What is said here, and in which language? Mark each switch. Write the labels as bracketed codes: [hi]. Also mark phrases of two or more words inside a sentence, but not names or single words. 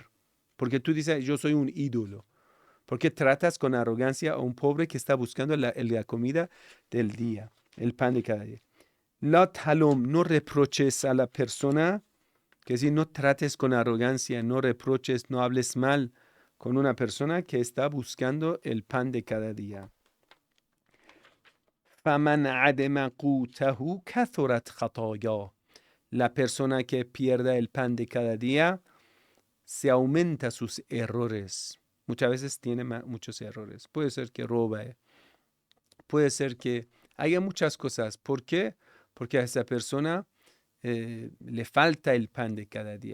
[es] Porque tú dices, yo soy un ídolo. Porque tratas con arrogancia a un pobre que está buscando la comida del día, el pan de cada día. [ar] لا تلم, [es] no reproches a la persona, que si no trates con arrogancia, no reproches, no hables mal con una persona que está buscando el pan de cada día. [ar] فَمَنْ عَدَمَ قُوتَهُ كَثُرَتْ خَطَايَاهُ. [es] La persona que pierda el pan de cada día, se aumenta sus errores. Muchas veces tiene muchos errores. Puede ser que robe, puede ser que haya muchas cosas. ¿Por qué? Porque a esa persona le falta el pan de cada día.